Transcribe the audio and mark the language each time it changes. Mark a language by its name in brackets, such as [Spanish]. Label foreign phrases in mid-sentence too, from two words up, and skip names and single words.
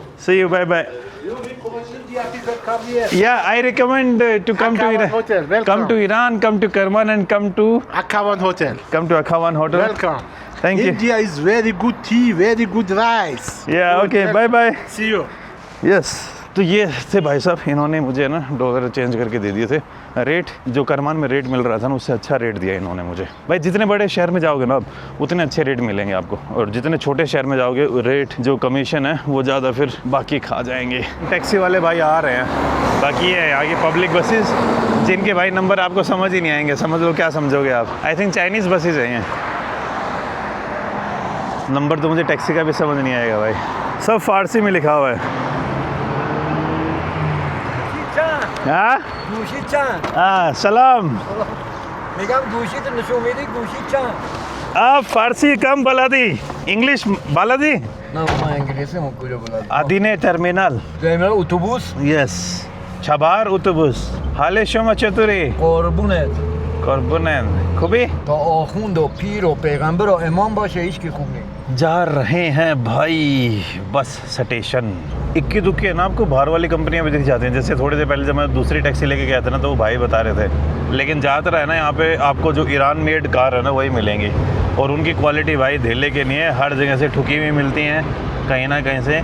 [English] See you. Bye bye. You recommend India people come here. Yeah, I recommend to come to Akavan Iran. Hotel, welcome. Come to Iran, come to Kerman, and come to Akavan Hotel. Akhavan Hotel. Welcome. Thank you. India is very good tea, very good rice. Yeah. Okay. Bye bye. See you. [Hindi] यस तो ये थे भाई साहब, इन्होंने मुझे ना डॉलर चेंज करके दे दिए थे। रेट जो करमान में रेट मिल रहा था ना, उससे अच्छा रेट दिया इन्होंने मुझे। भाई जितने बड़े शहर में जाओगे ना आप, उतने अच्छे रेट मिलेंगे आपको, और जितने छोटे शहर में जाओगे रेट जो कमीशन है वो ज़्यादा फिर बाकी खा जाएंगे। टैक्सी वाले भाई आ रहे हैं, बाकी ये आगे [English] public buses [Hindi] जिनके भाई नंबर आपको समझ ही नहीं आएंगे। समझ लो क्या समझोगे आप, [English] I think Chinese buses [Hindi] हैं ये। नंबर तो मुझे टैक्सी का भी समझ नहीं आएगा भाई, सब फारसी में लिखा हुआ है। [Persian] ها؟ گوشی چند؟ سلام. میگم گوشی تو نشون میدی گوشی چند؟ فارسی کم بلدی؟ انگلیش بلدی؟ نه من انگلیسی من کجا بلدم. آدینه ترمینال. ترمینال اتوبوس؟ یس. چهار اتوبوس. حال شما چطوری؟ قربونت. خوبی؟ تا آخوند و پیر و پیغمبر و امام باشه هیچ کی خوب نہیں. [Hindi] जा रहे हैं भाई बस स्टेशन। इक्की दुक्की है ना, आपको बाहर वाली कंपनियां भी दिख जाती हैं। जैसे थोड़ी देर पहले जब मैं दूसरी टैक्सी लेके गया था ना, तो वो भाई बता रहे थे, लेकिन ज़्यादातर है ना यहाँ पे आपको जो ईरान मेड कार है ना वही मिलेंगी, और उनकी क्वालिटी भाई धेले के नहीं है, हर जगह से ठुकी हुई मिलती हैं कहीं ना कहीं से।